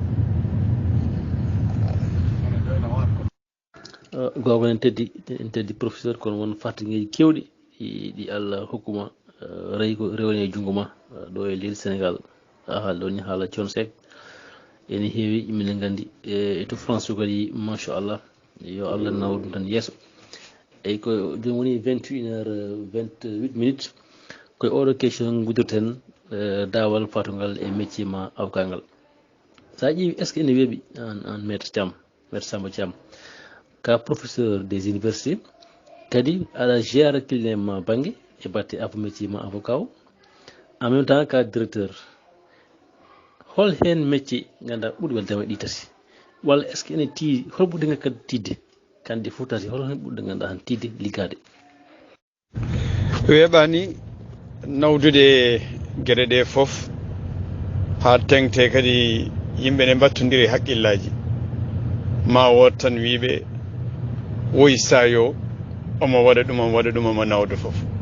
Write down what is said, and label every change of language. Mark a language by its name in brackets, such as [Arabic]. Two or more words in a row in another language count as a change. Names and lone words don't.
[Fula] gogo en teddi professeur kono won fatigueji kewɗi ɗi Allah hokkuma rewani e jungo ma ɗo e leydi Sénégal haalɗo ni haala Thione Seck ene heewi minen gandi e to France o kadi machallah yo Allah nawa ɗum tan yeeso eyi ko joni woni 21h28 koye oɗo question guddirten dawal fatugal e métier ma avocat ngal sa ƴeewi [French] est ce que [Fula] ene weeɓi an maître Samba Thiam ka [French] professeur des universités [Fula] kadi aɗa gère client ma banggue e batte métier ma avocat o [French] en même temps [Fula] ka directeur hol hen métier ganduɗa ɓuuri weldema ɗi tati walla [French] est ce que [Fula] ene tiidi hol ɓurɗe kadi tidde kandi fof tati hol hen ɓurɗe ganduɗa han tidde liggade weeɓani nawdude gueɗe ɗe foof ha tengte kadi yimɓe ne battodiri haqqillaji ma wot tan wiiɓe woyi sayo omo waɗa ɗum omo nawda foof